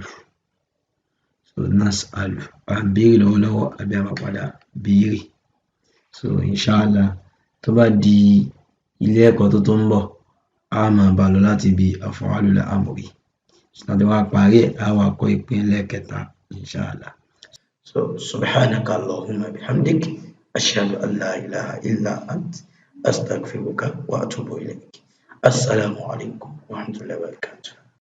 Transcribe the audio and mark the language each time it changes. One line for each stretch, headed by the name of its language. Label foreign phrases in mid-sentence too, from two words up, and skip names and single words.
Yoruba: So nas'alu à ń béèrè lọ́wọ́lọ́wọ́ àbí a máa padà béèrè. So inshallah tó bá di ilé ẹ̀kọ́ tó ń bọ̀ a máa bá lọ láti ibi
Arabic: أفعال الأمر.
Yoruba: Láti wá parí ẹ̀ á wá kọ́ ìpín ẹlẹ́ẹ̀kẹta inshallah.
Arabic: So سبحانك اللهم وبحمدك أشهد أن لا إله إلا أنت أستغفرك وأتوب إليك. السلام عليكم ورحمة الله وبركاته.